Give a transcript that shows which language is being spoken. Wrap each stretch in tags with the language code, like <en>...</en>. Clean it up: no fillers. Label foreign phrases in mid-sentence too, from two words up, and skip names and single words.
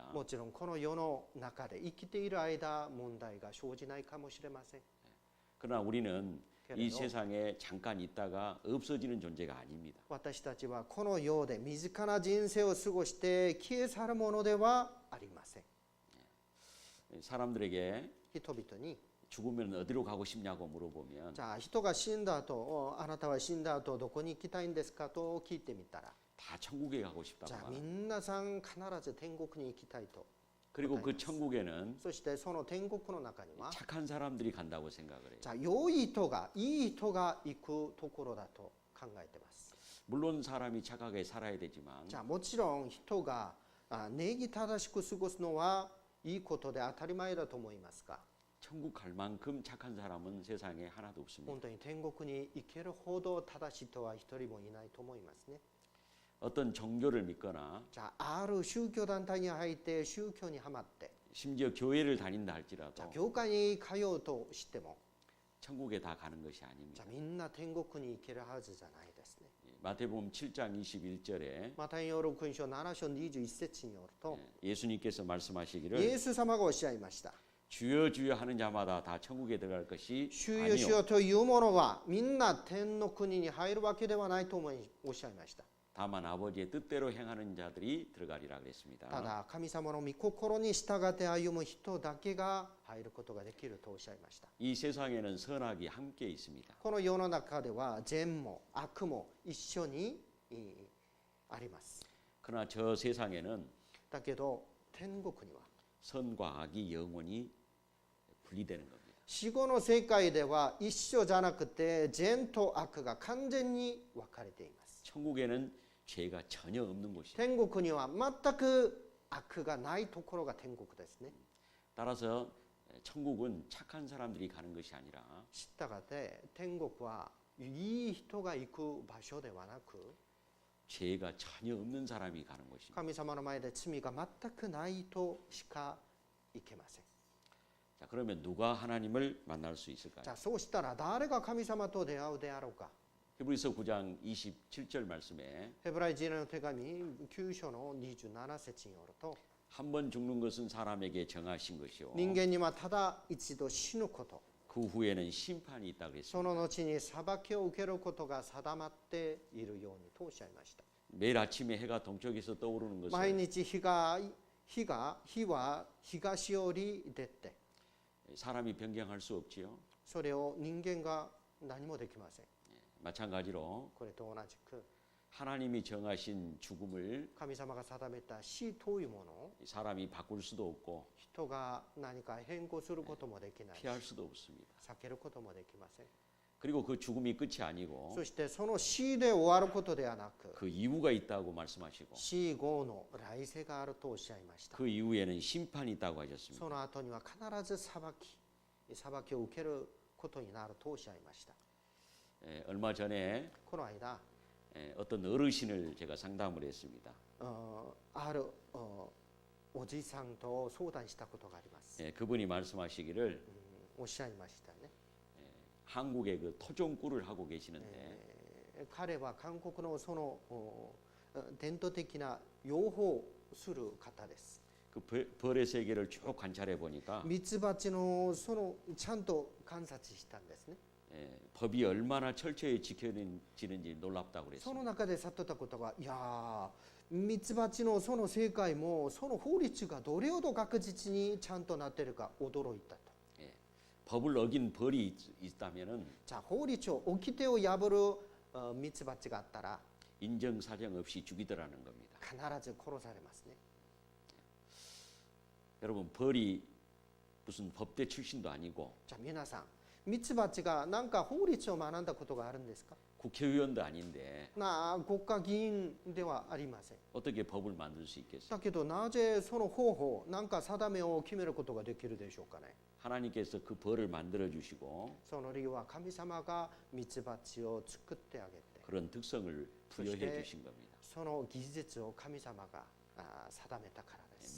<ja>もちろんこの世の中で生きている間問題が生じないかもしれません。</ja> <ko>그러나 우리는 이 그래도 세상에 잠깐 있다가 없어지는 존재가 아닙니다.</ko> <ja>私たちはこの世で身近な人生を過ごして消え去るものではありません。</ja> <ko>사람들에게</ko> <ja>人々に</ja> <ko>죽으면 어디로 가고 싶냐고 물어보면</ko> <ja>じゃあ人が死んだ後、あなたは死んだ後どこに行きたいんですかと聞いてみたら、</ja> <ko>다 천국에 가고</ko> <ja>じ</ja> <ko>싶다고</ko> <ja>ゃあ</ja> <ko>말합니다.</ko> <ja>皆さん必ず天国に行きたいと。</ja> <ko>그리고 그 천국에는</ko> <ja>そしてその天国の中には、</ja> <ko>착한 사람들이 간다고 생각을 해요.</ko> <ja>じゃあ良い人がいい人が行くところだと考えてます。</ja> <ko>물론 사람이 착하게 살아야 되지만</ko> <ja>じゃあもちろん人が礼儀正しく過ごすのはいいことで当たり前だと思いますが、</ja> <ko>천국 갈 만큼 착한 사람은 세상에 하나도 없습니다.</ko> <ja>本当に天国に行けるほど正しい人は一人もいないと思いますね。</ja> <ko>어떤 종교를 믿거나</ko> <ja>じゃあある宗教団体に入って宗教にはまって、</ja> <ko>심지어 교회를 다닌다</ko> <ja>じゃあ</ja> <ko>할지라도</ko> <ja>教会に通うとしても、</ja> <ko>천국에 다 가는 것이</ko> <ja>じゃ</ja> <ko>아닙니다.</ko> <ja>あみんな天国に行けるはずじゃないですね。</ja> <ko>마태복음 7장 21절에</ko> <ja>マタイの福音書7章21節によると、</ja> <ko>예수님께서</ko> <ja>イ</ja> <ko>말씀하시기를</ko> <ja>エス様がおっしゃいました。</ja> <ko>주여 주여 하는 자마다 다 천국에 들어갈 것이</ko> <ja>主よ主</ja> <ko>아니요</ko> <ja>よというものはみんな天の国に入るわけではないとおっしゃいました。</ja> <ko>다만 아버지의 뜻대로 행하는 자들이 들어가리라</ko> <ja>た</ja> <ko>그랬습니다.</ko> <ja>だ神様の御心に従って歩む人だけが入ることができるとおっしゃいました。</ja> <ko>이 세상에는 선악이 함께 있습니다.</ko> <ja>この世の中では善も悪も一緒にあります。</ja> <ko>그러나 저 세상에는</ko> <ja>だけど天国には</ja> <ko>선과 악이 영원히 분리되는 겁니다.</ko> <ja>死後の世界では一緒じゃなくて善と悪が完全に分かれています。</ja> <ko>천국에는 죄가 전혀 없는 곳이에요.</ko> <ja>天国には全く悪がないところが天国ですね。</ja> <ko>따라서 천국은 착한 사람들이 가는 것이 아니라</ko> <ja>したがって天国はいい人が行く場所ではなく、</ja> <ko>죄가 전혀 없는 사람이 가는 것입니다.</ko> <ja>神様の前で罪が全くないとしか行けません。</ja> <ko>자, 그러면 누가 하나님을 만날 수 있을까요?</ko> <ja>じゃあそうしたら誰が神様と出会うであろうか。</ja> <ko>히브리서 9장 27절 말씀에</ko> <ja>ヘブライ人への手紙9章の27節によると、</ja> <ko>한 번 죽는 것은 사람에게 정하신 것이요</ko> <ja>人間にはただ一度死ぬこと、</ja> <ko>그 후에는 심판이 있다</ko> <ja>そ</ja> <ko>그랬습니다.</ko> <ja>の後に裁きを受けることが定まっているようにとおっしゃいました。</ja> <ko>매일 아침에 해가 동쪽에서 떠오르는</ko> <ja>毎</ja> <ko>것은</ko> <ja>日日は東より出て、</ja> <ko>사람이 변경할 수 없지요.</ko> <ja>それを人間が何もできません。</ja> <ko>마찬가지로</ko> <ja>これと同じく</ja> <ko>하나님이 정하신 죽음을</ko> <ja>神様が定めた死というものを</ja> <ko>사람이 바꿀 수도 없고</ko> <ja>人が何か変更することもできないし、</ja> <ko>피할 수도 없습니다.</ko> <ja>避けることもできません。</ja> <ko>그리고 그 죽음이 끝이 아니고</ko> <ja>そしてその死で終わることではなく、</ja> <ko>그 이유가 있다고 말씀하시고</ko> <ja>死後の来世があるとおっしゃいました。</ja> <ko>그 이후에는 심판이 있다고 하셨습니다.</ko> <ja>その後には必ず裁きを受けることになるとおっしゃいました。</ja> <ko>얼마 전에</ko> <ja>この間、</ja> <ko>어떤 어르신을 제가 상담을 했습니다.</ko> <ja>あるおじさんと相談したことがあります。</ja> <ko>그분이 말씀하시기를</ko> <ja>おっしゃいましたね。</ja> <ko>한국에 그 토종꿀을 하고 계시는데</ko> <ja>彼は韓国のその伝統的な養蜂する方です。</ja> <ko>그 그 벌의 세계를 쭉 관찰해 보니까</ko> <ja>ミツバチのそのちゃんと観察したんですね。</ja> <ko>법이 얼마나 철저히 지켜지는지 놀랍다고</ko> <ja>その</ja> <ko>그랬습니다.</ko> <ja>中で悟ったことが、いやー、ミツバチのその世界もその法律がどれほど確実にちゃんとなっているか驚いたと。</ja> <ko>법을 어긴 벌이 있다면은</ko> <ja>じゃあ法律を掟を破るミツバチがあったら</ja> <ko>인정사정 없이 죽이더라는 겁니다.</ko> <ja>必ず殺されますね。</ja> <ko>여러분 벌이 무슨 법대 출신도 아니고</ko> <ja>じゃあ皆さん、ミツバチが何か法律を学んだことがあるんですか？</ja> <ko>국회의원도 아닌데</ko> <ja>国家議員ではありません。</ja> <ko>어떻게 법을 만들 수 있겠어요?</ko> <ja>だけどなぜその方法、何か定めを決めることができるでしょうかね。</ja> <ko>하나님께서 그 벌을 만들어 주시고</ko> <ja>その理由は神様がミツバチを作ってあげて、</ja> <ko>그런 특성을 부여해 주신 겁니다.</ko> <ja>その技術を神様が定めたからです。</ja>